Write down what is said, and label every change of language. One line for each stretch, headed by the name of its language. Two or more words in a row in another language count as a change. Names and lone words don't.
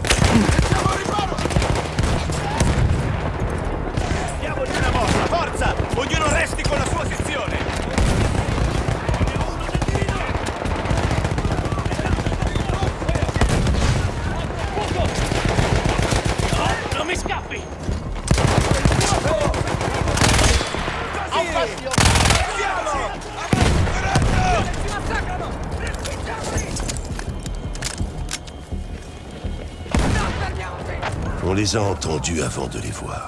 Italian: Diamogli una mossa, forza! Ognuno resti con la sua sezione! No, non mi scappi!
French: On les a entendus avant de les voir.